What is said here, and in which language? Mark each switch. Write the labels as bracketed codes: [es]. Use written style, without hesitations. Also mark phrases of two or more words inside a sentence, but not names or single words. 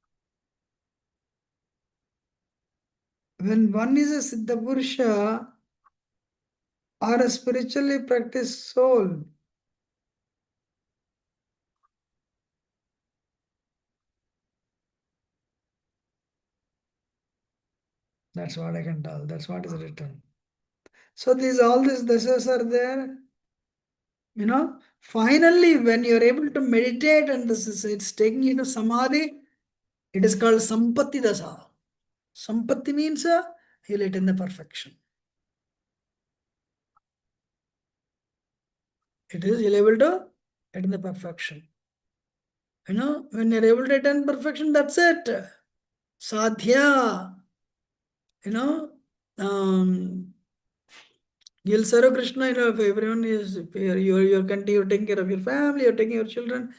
[en] When one is a [sa] Siddha Purusha [en] or a spiritually practiced soul, that's what I can tell. That's what is written. So all these dasas are there. Finally, when you're able to meditate and it's taking you to samadhi, it is called [sa] sampatti dasa. [en] Sampatti means you'll attain the perfection. It is you're able to attain the perfection. When you're able to attain perfection, that's it. Sadhya. You'll serve Krishna, if everyone is, you're taking care of your family, you're taking your children.